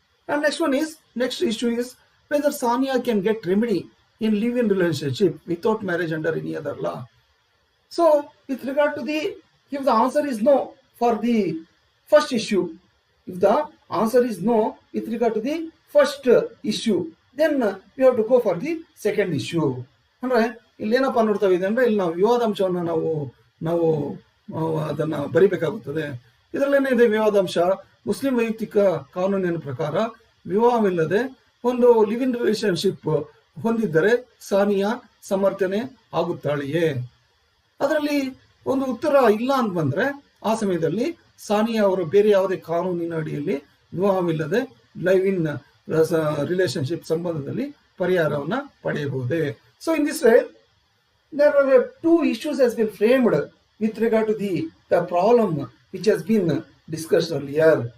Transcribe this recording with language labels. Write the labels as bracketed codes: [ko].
[en] And next issue is whether Sania can get remedy in live-in relationship without marriage under any other law. So with regard to if the answer is no for the first issue, if the answer is no with regard to the first issue, then we have to go for the second issue. [kn] ಅಂದ್ರೆ ಇಲ್ಲಿ ಏನಪ್ಪಾ ನೋಡ್ತಾ ಇದೆ ಅಂದ್ರೆ, ಇಲ್ಲಿ ನಾವು ವಿವಾದಾಂಶವನ್ನು ನಾವು ಅದನ್ನ ಬರಿಬೇಕಾಗುತ್ತದೆ. ಇದರಲ್ಲೇನಿದೆ ವಿವಾದಾಂಶ? ಮುಸ್ಲಿಂ ವೈಯಕ್ತಿಕ ಕಾನೂನಿನ ಪ್ರಕಾರ ವಿವಾಹವಿಲ್ಲದೆ ಒಂದು ಲಿವ್ ಇನ್ ರಿಲೇಶನ್ಶಿಪ್ ಹೊಂದಿದ್ದರೆ ಸಾನಿಯಾ ಸಮರ್ಥನೆ ಆಗುತ್ತಾಳೆಯೇ? ಅದರಲ್ಲಿ ಒಂದು ಉತ್ತರ ಇಲ್ಲ ಅಂತ ಬಂದ್ರೆ, ಆ ಸಮಯದಲ್ಲಿ ಸಾನಿಯಾ ಅವರು ಬೇರೆ ಯಾವುದೇ ಕಾನೂನಿನ ಅಡಿಯಲ್ಲಿ ವಿವಾಹವಿಲ್ಲದೆ ಲೈವ್ ಇನ್ ರಿಲೇಶನ್ಶಿಪ್ ಸಂಬಂಧದಲ್ಲಿ ಪರಿಹಾರವನ್ನ ಪಡೆಯಬಹುದೇ. [en] So in this way there are two issues has been framed with regard to the problem which has been discussed earlier.